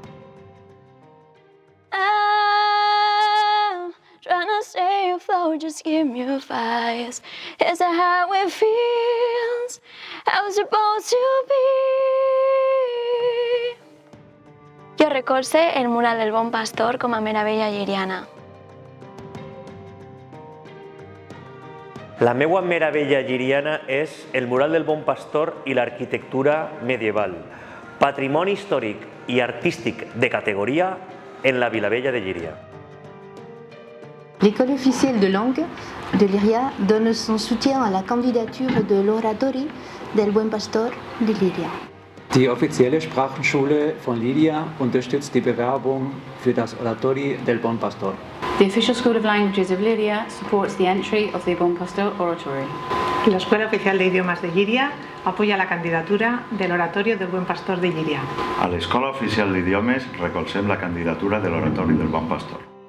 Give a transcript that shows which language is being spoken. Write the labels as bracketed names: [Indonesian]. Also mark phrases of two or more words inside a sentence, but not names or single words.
[English] I'm trying to stay afloat, just give me a fire. Is that how it feels? How it's supposed to be? [Catalan] Jo recolze el mural del Bon Pastor com a meravella lliriana. La meua meravella lliriana és el mural del Bon Pastor i l'arquitectura medieval, patrimoni històric i artístic de categoria en la Vilavella de Llíria. [French] L'école officielle de langue de Llíria donne son soutien à la candidature de l'Oratorio del Buen Pastor de Llíria. [German] Die offizielle Sprachenschule von Llíria unterstützt die Bewerbung für das Oratorio del Bon Pastor. [English] The Official School of Languages of Llíria supports the entry of the Bon Pastor Oratory. [Spanish] La Escuela Oficial de Idiomas de Llíria apoya la candidatura del Oratorio del Buen Pastor de Llíria. [Catalan] A l'Escola Oficial d'Idiomes recolzem la candidatura de l'Oratori del Bon Pastor.